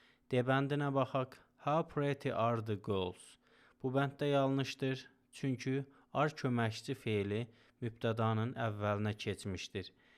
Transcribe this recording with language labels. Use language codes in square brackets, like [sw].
[az] D bəndinə baxaq. [en] How pretty are the girls. [az] Bu bənd də yanlışdır. Çünki are köməkçi feili mübtədanın əvvəlinə keçmişdir.